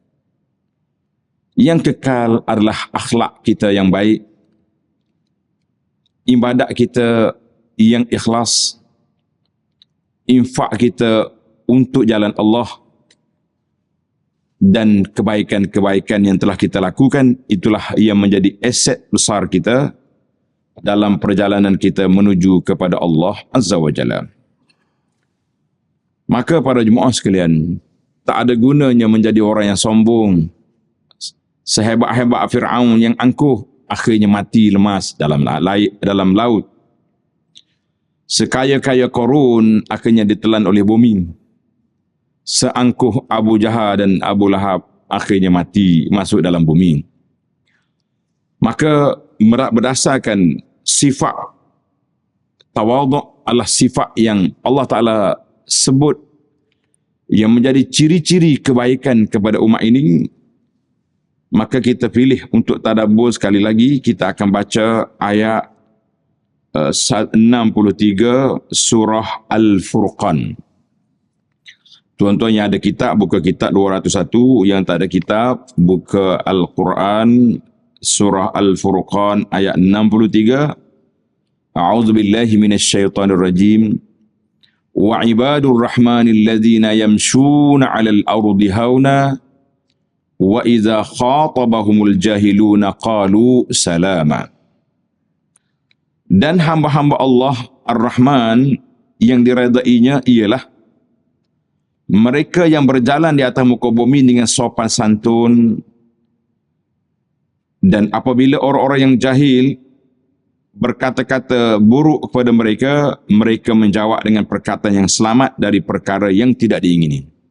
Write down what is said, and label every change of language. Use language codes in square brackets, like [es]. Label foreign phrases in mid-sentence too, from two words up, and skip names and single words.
[ms] Yang kekal adalah akhlak kita yang baik, ibadat kita yang ikhlas, infak kita untuk jalan Allah, dan kebaikan-kebaikan yang telah kita lakukan, itulah yang menjadi aset besar kita dalam perjalanan kita menuju kepada Allah [ar] عز وجل. [ms] Maka para jemaah sekalian, tak ada gunanya menjadi orang yang sombong. Sehebat-hebat Fir'aun yang angkuh, akhirnya mati lemas dalam laut. Sekaya-kaya Qarun, akhirnya ditelan oleh bumi. Seangkuh Abu Jahal dan Abu Lahab, akhirnya mati masuk dalam bumi. Maka berdasarkan sifat tawadhu' adalah sifat yang [ar] الله تعالى [ms] sebut yang menjadi ciri-ciri kebaikan kepada umat ini. Maka kita pilih untuk tadabbur sekali lagi. Kita akan baca ayat 63 surah Al-Furqan. Tuan-tuan yang ada kitab, buka kitab 201. Yang tak ada kitab, buka Al-Quran surah Al-Furqan ayat 63. [ar] أعوذ بالله من الشيطان الرجيم. وعباد الرحمن الذين يمشون على الأرض هونا وإذا خاطبهم الجاهلون قالوا سلاما. [ms] Dan hamba-hamba Allah Ar-Rahman yang diredainya ialah mereka yang berjalan di atas muka bumi dengan sopan santun, dan apabila orang-orang yang jahil berkata-kata buruk kepada mereka, mereka menjawab dengan perkataan yang selamat dari perkara yang tidak diingini.